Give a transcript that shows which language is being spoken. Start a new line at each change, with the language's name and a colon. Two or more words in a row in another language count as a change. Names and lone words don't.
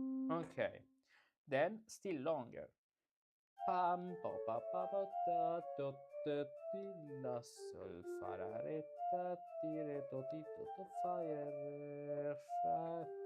English: Okay, then still longer. Pam pa pa pa pa ta to te ti la sol fa la re ta ti re to ti to fa re fa.